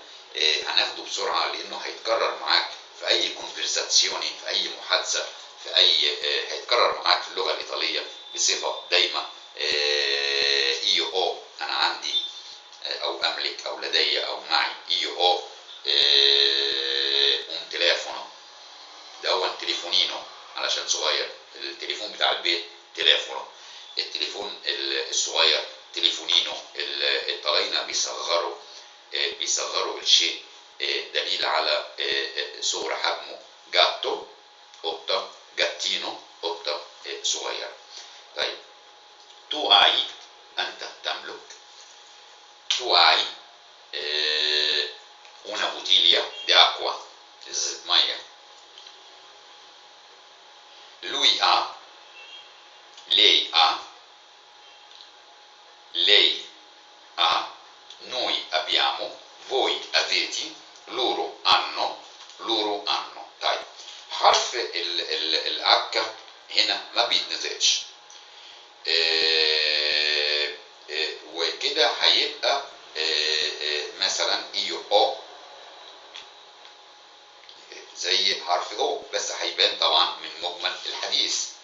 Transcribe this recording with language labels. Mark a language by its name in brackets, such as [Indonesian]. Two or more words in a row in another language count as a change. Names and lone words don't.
[Arabic] هناخده بسرعة لأنه هيتكرر معاك في أي كونفرساتسيوني، في أي محادثة، في أي هيتكرر معاك في اللغة الإيطالية بصفة دايمة. إيو أو أنا عندي أو أملك أو لدي أو معي، إيو أو [Italian] un telefono، [Arabic] ده هو تليفونينو علشان صغير، التليفون بتاع البيت تليفونو، التليفون الصغير تليفونينو. الطلاينة بيصغروا الشيء دليل على صغر حجمه. جاتو قطة، جاتينو قطة صغير. طيب [Italian] tu hai [Arabic] أنت تملك. [Italian] tu hai una bottiglia di acqua [Arabic] إزازة مية. [Italian] lui ha lei ha lei ha noi abbiamo voi avete loro hanno [Arabic] طيب حرف الأكا هنا ما بيتنطقش وكده هيبقى مثلا ايو او زي حرف او بس هيبان طبعا من مجمل الحديث.